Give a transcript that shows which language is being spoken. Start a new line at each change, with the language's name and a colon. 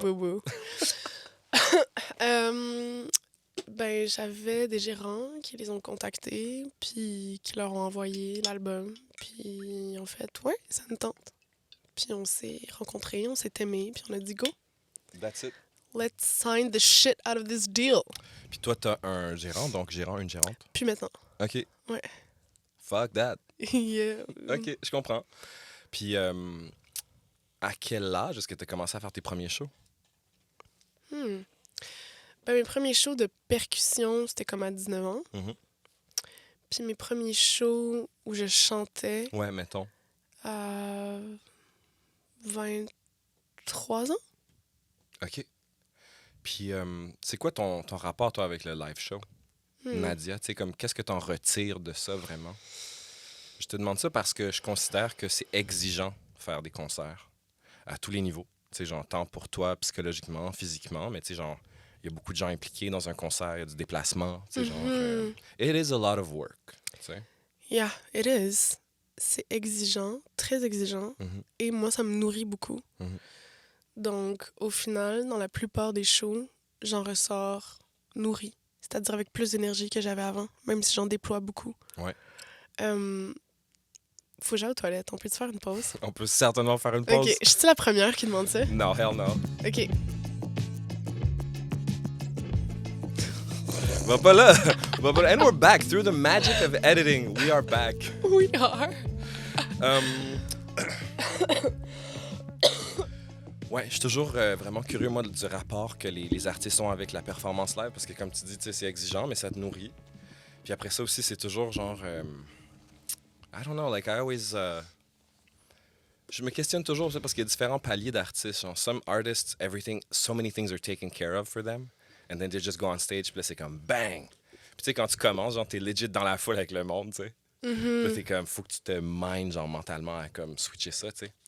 French: boo-boo. Ben, j'avais des gérants qui les ont contactés, puis qui leur ont envoyé l'album. Puis, en fait, ouais, ça me tente. Puis, on s'est rencontrés, on s'est aimés, puis on a dit go,
English: That's it. let's sign the shit out of this deal.
French: Puis toi, t'as un gérant, donc gérant, une gérante. Puis maintenant. OK. Ouais.
English: Fuck that. Yeah.
French: OK, je comprends. Puis, à quel âge est-ce que tu as commencé à faire tes premiers shows? Ben, mes premiers shows de percussion, c'était comme à 19 ans. Mhm. Puis mes premiers shows où je chantais Ouais, mettons. à 23 ans. OK. Puis, c'est quoi ton rapport, toi, avec le live show? Nadia, tu sais, comme, qu'est-ce que tu en retires de ça, vraiment? Je te demande ça parce que je considère que c'est exigeant faire des concerts à tous les niveaux. Tu sais, genre, tant pour toi, psychologiquement, physiquement, mais tu sais, genre, il y a beaucoup de gens impliqués dans un concert, il y a du déplacement, tu sais, genre...
English: it is a lot of work,
French: tu sais.
English: Yeah, it is.
French: C'est exigeant, très exigeant. Mhm. Et moi, ça me nourrit beaucoup. Mhm. Donc, au final, dans la plupart des shows, j'en ressors nourrie. C'est-à-dire avec plus d'énergie que j'avais avant, même si j'en déploie beaucoup. Ouais. Faut que j'aille aux toilettes. On peut-tu faire une pause? On peut certainement faire une pause. OK. Je suis la première qui demande ça? Non,
English: hell no.
French: OK. Va pas là. Va pas là.
English: And we're back. Through the magic of editing, we are back. We are.
French: Ouais, je suis toujours vraiment curieux, moi, du rapport que les artistes ont avec la performance live, parce que, comme tu dis, tu sais, c'est exigeant, mais ça te nourrit. Puis après ça aussi, c'est toujours genre...
English: I don't know, like, I always...
French: je me questionne toujours, parce qu'il y a différents paliers d'artistes. Genre,
English: some artists, so many things are taken care of for them, and then they just go on stage,
French: puis là, c'est comme bang! Puis tu sais, quand tu commences, genre, t'es legit dans la foule avec le monde, tu sais. Puis là, t'es comme, faut que tu te mindes, genre, mentalement à, comme, switcher ça, tu sais.